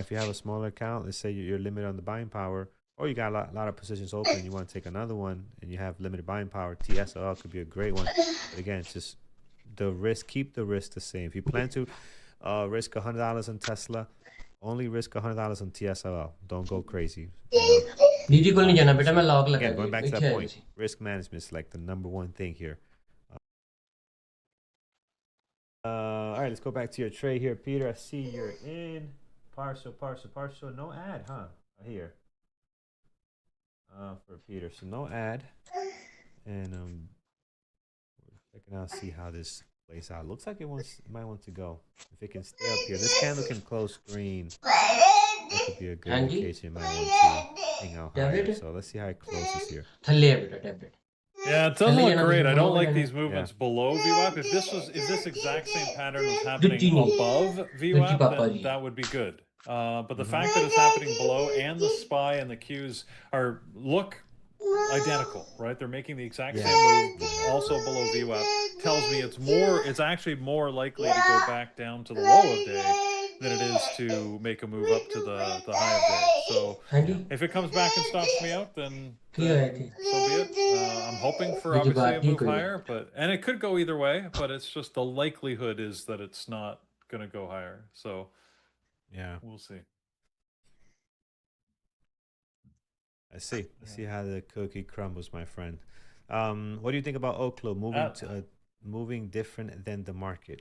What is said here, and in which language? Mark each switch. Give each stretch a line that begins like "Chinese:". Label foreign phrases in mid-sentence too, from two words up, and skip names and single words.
English: If you have a smaller account, let's say you're limited on the buying power, or you got a lot of positions open, you want to take another one, and you have limited buying power, TSLL could be a great one. But again, it's just the risk. Keep the risk the same. If you plan to risk $100 on Tesla, only risk $100 on TSLL. Don't go crazy.
Hindi: दीदी को नहीं जाना बेटा मैं लॉक लगा
English: Again, going back to बैठे that हैं point, जी। risk management is like the number one thing here. All right, let's go back to your trade here, Peter. I see you're in partial. No ad, huh? Here. For Peter, so no ad, and we're checking out, see how this plays out. Looks like it might want to go. If it can stay up here, this candle can close green that could be a good Angie? location you might want to hang out higher. David? So let's see how it closes here.
Punjabi: ਥੱਲੇ ਆ ਬੇਟਾ ਟੈਬਲੇਟ
English: Yeah, it doesn't Tell look you great. I don't another like one. these movements below VWAP. If this exact same pattern was happening Duttini. above VWAP, Papa then ji. that would be good. But the fact that it's happening below and the SPY and the Qs look identical, right? They're making the exact same move, also below VWAP. Tells me it's actually more likely to go back down to the low of day than it is to make a move up to the high of day. So ਹਾਂਜੀ if it comes back and stops me out, then
Punjabi: ਕੀ ਹੋਇਆ ਇੱਥੇ
English: so be it. I'm hoping for Did you obviously buy a move Eagle? higher, and it could go either way, but it's just the likelihood is that it's not going to go higher. So Yeah, we'll see. let's see. Let's see how the cookie crumbles, my friend. What do you think about Oklo moving different than the market?